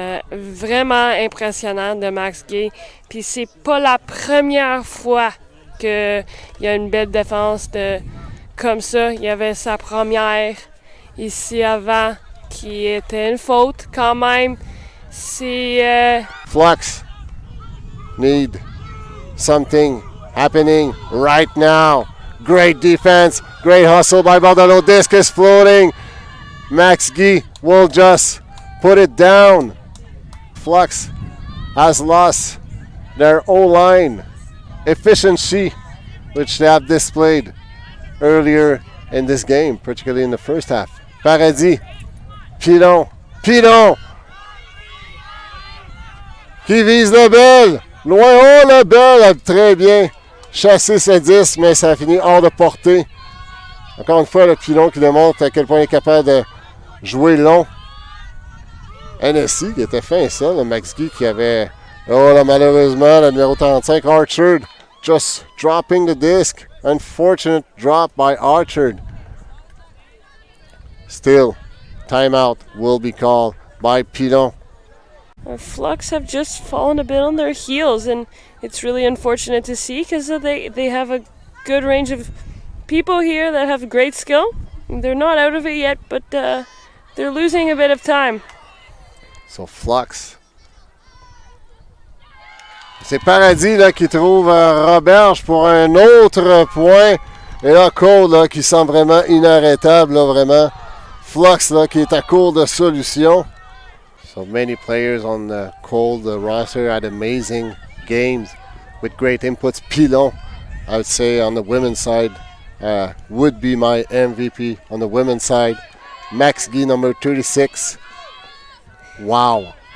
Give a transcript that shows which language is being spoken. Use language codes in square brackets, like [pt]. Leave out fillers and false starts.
[fr] Vraiment impressionnant de Max Guy. Puis c'est pas la première fois qu'il y a une belle défense comme ça. Il y avait sa première ici avant qui était une faute quand même. C'est... [en] Flux need something happening right now. Great defense, great hustle by Bordelot. Disc is floating. Max Guy will just put it down. Flux has lost their O-line efficiency, which they have displayed earlier in this game, particularly in the first half. [fr] Paradis, Pilon, qui vise le bel. Loin, oh le bel a très bien chassé ce disque, mais ça a fini hors de portée. Encore une fois, le Pilon qui démontre à quel point il est capable de jouer long. NSI qui était fin ça, le Max Guy qui avait, oh là malheureusement, le numéro 35, Archer, just dropping the disc. [en] Unfortunate drop by Archer. Still, timeout will be called by Pilon. Flux have just fallen a bit on their heels, and it's really unfortunate to see because they have a good range of people here that have great skill. They're not out of it yet, but they're losing a bit of time. So Flux. [fr] C'est Paradis là, qui trouve Roberge pour un autre point. Et là, Qold là, qui semble vraiment inarrêtable, là, vraiment. Flux là, qui est à court de solutions. [en] So many players on the Qold roster had amazing games with great inputs. Pilon, I would say, on the women's side, would be my MVP on the women's side. Max Guy, number 36. Wow.